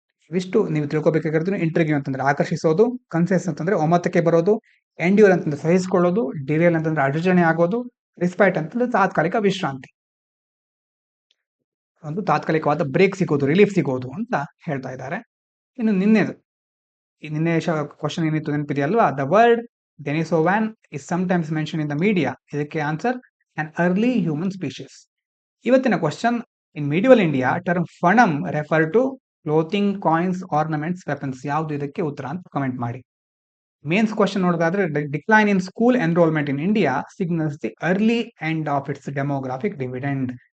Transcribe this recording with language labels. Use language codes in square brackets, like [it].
[kn] ಇವಿಷ್ಟು ನೀವು ತಿಳ್ಕೊಬೇಕಾಗಿರೋದು. ಇಂಟ್ರಿಗ್ಯೂ ಅಂತಂದ್ರೆ ಆಕರ್ಷಿಸೋದು, ಕನ್ಸೆನ್ಸ್ ಅಂತಂದ್ರೆ ಒಮ್ಮತಕ್ಕೆ ಬರೋದು, ಎಂಡ್ಯೂರ್ ಅಂತಂದ್ರೆ ಸಹಿಸಿಕೊಳ್ಳೋದು, ಡಿರೇಲ್ ಅಂತಂದ್ರೆ ಅಡಚಣೆ ಆಗೋದು, ರಿಸ್ಪೈಟ್ ಅಂತಂದ್ರೆ ತಾತ್ಕಾಲಿಕ ವಿಶ್ರಾಂತಿ, ಒಂದು ತಾತ್ಕಾಲಿಕವಾದ ಬ್ರೇಕ್ ಸಿಗೋದು, ರಿಲೀಫ್ ಸಿಗೋದು ಅಂತ ಹೇಳ್ತಾ ಇದ್ದಾರೆ. ಇನ್ನು ನಿನ್ನೆ ಕ್ವಶನ್ ಏನಿತ್ತು ನೆನಪಿದೆಯಲ್ವಾ? [en] The word Denisovan is sometimes mention in the media. [kn] ಇದಕ್ಕೆ [en] Answer an early human species. [kn] ಇವತ್ತಿನ question, [en] In medieval India term fanam refer to clothing, coins, ornaments, weapons. [kn] ಯಾವುದು ಇದಕ್ಕೆ ಉತ್ತರ ಅಂತ ಕಮೆಂಟ್ ಮಾಡಿ. ಮೇನ್ಸ್ ಕ್ವಶನ್ ನೋಡೋದಾದ್ರೆ, [en] Decline in school enrolment in India signals the early end of its demographic dividend.